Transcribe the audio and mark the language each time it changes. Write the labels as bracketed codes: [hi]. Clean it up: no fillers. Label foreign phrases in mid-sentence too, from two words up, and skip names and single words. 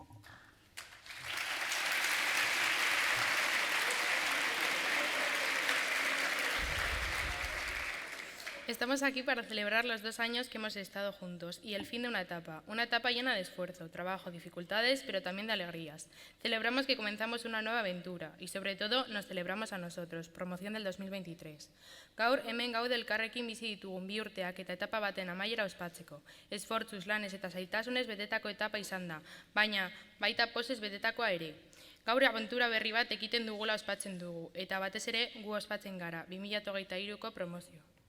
[es] Estamos aquí para celebrar los 2 años que hemos estado juntos y el fin de una etapa llena de esfuerzo, trabajo, dificultades, pero también de alegrías. Celebramos que comenzamos una nueva aventura y sobre todo nos celebramos a nosotros, promoción del 2023. [eu] Gaur hemen gaude elkarrekin bizi ditugun 2 urteak eta etapa baten amaiera ospatzeko. Esfortzuz, lanez eta zailtasunez betetako etapa izan da, baina baita pozez betetakoa ere. Gaur abentura berri bat ekiten dugula ospatzen dugu eta batez ere gu ospatzen gara, 2023ko promozio.